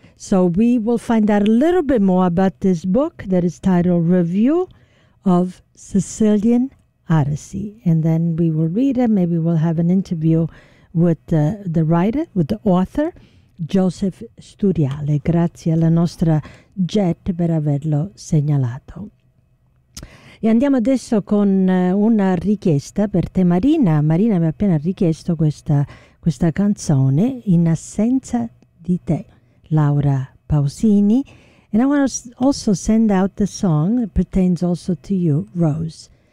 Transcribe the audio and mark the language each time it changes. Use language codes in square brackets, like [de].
[en] So we will find out a little bit more about this book that is titled Review of Sicilian Odyssey. And then we will read it. Maybe we'll have an interview with the writer, with the author, Joseph Sturiale. [it] Grazie alla nostra Jet per averlo segnalato. E andiamo adesso con una richiesta per te, Marina. Marina mi ha appena richiesto questa canzone, In Assenza di Te, Laura Pausini. [en] And I want to also send out the song that pertains also to you, Rose.